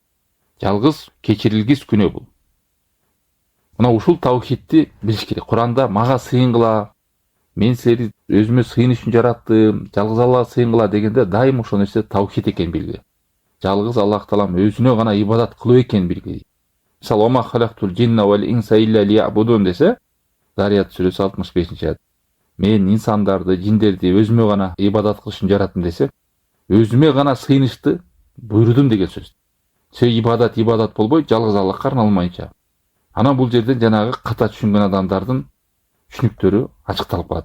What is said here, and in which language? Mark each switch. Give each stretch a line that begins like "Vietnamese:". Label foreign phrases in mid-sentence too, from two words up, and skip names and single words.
Kyrgyz: Жалгыз кечирилгис күнөө бул. Мына ушул таухидти билиш керек. Куранда мага сыйынгыла, мен сени өзүмө сыйын үчүн жараттым, жалгыз Аллага сыйынгыла дегенде дайым ошол нерсе таухид экен билгиле. Жалгыз Аллах Таалам өзүнө гана ибадат кылуу экен билгиле. Мисалы,
Arabic: "وما خلقت الجن والإنس إلا ليعبدون"
Kyrgyz: десе, Зарият сүрөсү 65 аят. Мен инсандарды, жиндерди өзүмө гана ибадат кылыш үчүн жараттым десе, өзүмө гана сыйынышты буйрудум деген сөз. Себеби ибадат болбой, жалгыз Аллахка арналмайынча. Анан бул жерден жанагы ката түшүнгөн адамдардын түшүнүктөрү ачыкталып калат.